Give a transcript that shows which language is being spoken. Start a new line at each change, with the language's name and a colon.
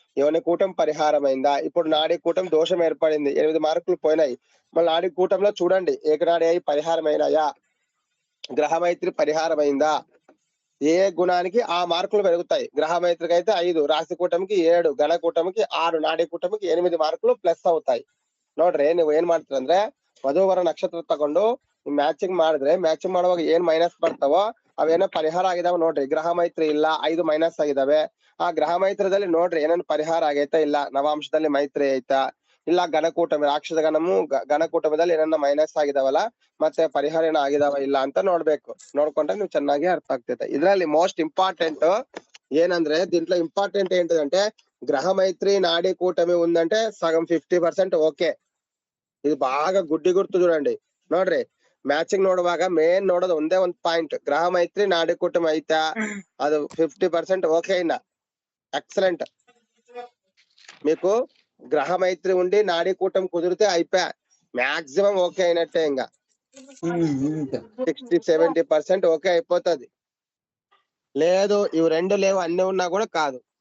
Telugu: ఏమైనా కూటం పరిహారం అయిందా? ఇప్పుడు నాడి కూటం దోషం ఏర్పడింది, 8 మార్కులు పోయినాయి. మళ్ళీ నాడి కూటంలో చూడండి ఏకనాడి అయి పరిహారం అయినాయా, గ్రహమైత్రి పరిహారం అయిందా, ఏ గుణానికి ఆ మార్కులు పెరుగుతాయి. గ్రహమైత్రికి అయితే 5, రాశి కూటమికి 7, గణ కూటమికి 6,
Kannada: ನಾಡಿ ಕೂಟಮಿಗೆ 8 ಮಾರ್ಕ್ಗಳು ಪ್ಲಸ್ ಆಗುತ್ತಾయి. ನೋಡ್ರಿ ನೀವು ಏನ್ ಮಾಡ್ತೀರ ಅಂದ್ರೆ ವಧುವರ ನಕ್ಷತ್ರ ತಗೊಂಡು ಮ್ಯಾಚಿಂಗ್ ಮಾಡಿದ್ರೆ ಮ್ಯಾಚಿಂಗ್ ಮಾಡುವಾಗ ಏನ್ ಮೈನಸ್ ಬರ್ತಾವೋ ಅವೇನೋ ಪರಿಹಾರ ಆಗಿದಾವ ನೋಡ್ರಿ. ಗ್ರಹ ಮೈತ್ರಿ ಇಲ್ಲ 5 ಮೈನಸ್ ಆಗಿದಾವೆ. ಆ ಗ್ರಹ ಮೈತ್ರದಲ್ಲಿ ನೋಡ್ರಿ ಏನೇನು ಪರಿಹಾರ ಆಗೈತಾ ಇಲ್ಲ, ನವಾಂಶದಲ್ಲಿ ಮೈತ್ರಿ ಐತಾ, ಇಲ್ಲ ಘನಕೂಟಮಿ ರಾಕ್ಷಸ ಗಣಮು ಘನಕೂಟಮದಲ್ಲಿ ಏನನ್ನ ಮೈನಸ್ ಆಗಿದಾವಲ್ಲ ಮತ್ತೆ ಪರಿಹಾರ ಏನೋ ಆಗಿದಾವ ಇಲ್ಲ ಅಂತ ನೋಡ್ಬೇಕು. ನೋಡ್ಕೊಂಡ್ರೆ ನೀವು ಚೆನ್ನಾಗಿ ಅರ್ಥ ಆಗ್ತೈತೆ. ಇದ್ರಲ್ಲಿ ಮೋಸ್ಟ್ ఇంపార్టెంట్ ಏನಂದ್ರೆ
Telugu: దీంట్లో ఇంపార్టెంట్ ఏంటంటే గ్రహ మైత్రి నాడీ కూటమి ఉందంటే సగం 50% ఓకే. ఇది బాగా గుడ్డి గుర్తు చూడండి.
Kannada: ನೋಡ್ರಿ ಮ್ಯಾಚಿಂಗ್ ನೋಡುವಾಗ ಮೇನ್ ನೋಡೋದು ಒಂದೇ ಒಂದ್ ಪಾಯಿಂಟ್, ಗ್ರಹ ಮೈತ್ರಿ ನಾಡಿ ಕೂಟಮಿ ಐತಾ ಅದು 50%
Telugu: ఓకే అయినా ఎక్సలెంట్. మీకు గ్రహ మైత్రి ఉండి నాడీ కూటమి కుదిరితే అయిపోయా, మాక్సిమం ఓకే అయినట్టే. ఇంకా 60-70% ఓకే అయిపోతుంది. లేదు ఇవి రెండు లేవు అన్ని ఉన్నా కూడా కాదు.